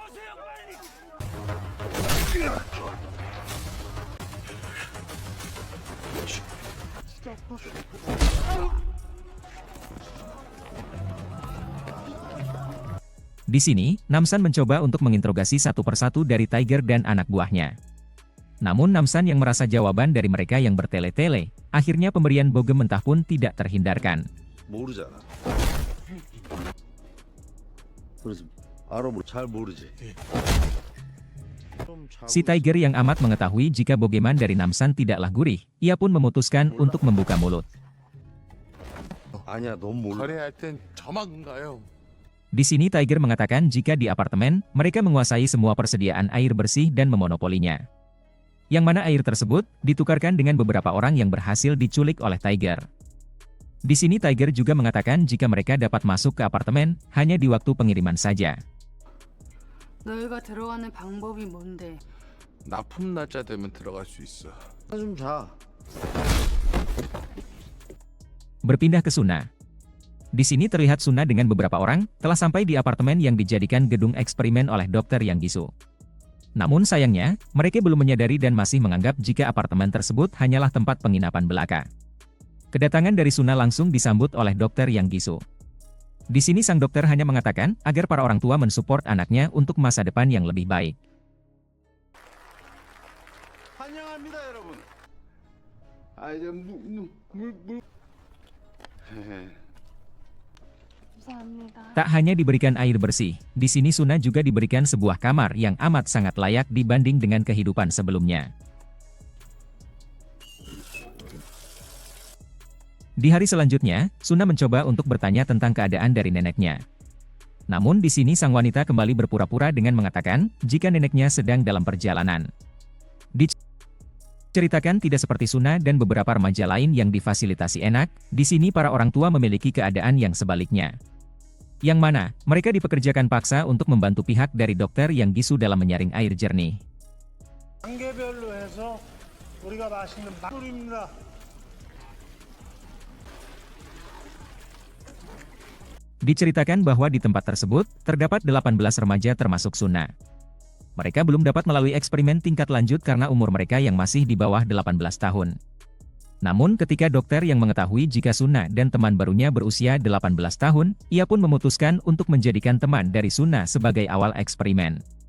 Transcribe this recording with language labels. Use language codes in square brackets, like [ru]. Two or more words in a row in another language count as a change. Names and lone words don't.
[id] Di sini, Namsan mencoba untuk menginterogasi satu persatu dari Tiger dan anak buahnya. Namun Namsan yang merasa jawaban dari mereka yang bertele-tele, akhirnya pemberian bogem mentah pun tidak terhindarkan. [ko] 모르잖아. 그래서 알아보 잘 모르지. [id] Si Tiger yang amat mengetahui jika bogeman dari Namsan tidaklah gurih, ia pun memutuskan untuk membuka mulut. [ko] 아니야, 넌 몰라. 거래할 땐 저만 가요. [id] Di sini Tiger mengatakan jika di apartemen, mereka menguasai semua persediaan air bersih dan memonopolinya. Yang mana air tersebut ditukarkan dengan beberapa orang yang berhasil diculik oleh Tiger. Di sini Tiger juga mengatakan jika mereka dapat masuk ke apartemen hanya di waktu pengiriman saja. [ko] 너희가 들어가는 방법이 뭔데? 납품 날짜 되면 들어갈 수 있어. 좀 자. [id] Berpindah ke Suna. Di sini terlihat Suna dengan beberapa orang telah sampai di apartemen yang dijadikan gedung eksperimen oleh dokter Yang Gisu. Namun sayangnya, mereka belum menyadari dan masih menganggap jika apartemen tersebut hanyalah tempat penginapan belaka. Kedatangan dari Suna langsung disambut oleh dokter Yang Gisu. Di sini sang dokter hanya mengatakan agar para orang tua mensupport anaknya untuk masa depan yang lebih baik. [ko] 환영합니다, 여러분. 감사합니다. [id] Tak hanya diberikan air bersih, di sini Suna juga diberikan sebuah kamar yang amat sangat layak dibanding dengan kehidupan sebelumnya. Di hari selanjutnya, Suna mencoba untuk bertanya tentang keadaan dari neneknya. Namun di sini sang wanita kembali berpura-pura dengan mengatakan, jika neneknya sedang dalam perjalanan. Diceritakan tidak seperti Suna dan beberapa remaja lain yang difasilitasi enak, di sini para orang tua memiliki keadaan yang sebaliknya. Yang mana, mereka dipekerjakan paksa untuk membantu pihak dari dokter yang gisu dalam menyaring air jernih. [ko] 단계별로 해서 우리가 마시는 물입니다. [id] Diceritakan bahwa di tempat tersebut, terdapat 18 remaja termasuk Suna. Mereka belum dapat melalui eksperimen tingkat lanjut karena umur mereka yang masih di bawah 18 tahun. Namun ketika dokter yang mengetahui jika Suna dan teman barunya berusia 18 tahun, ia pun memutuskan untuk menjadikan teman dari Suna sebagai awal eksperimen.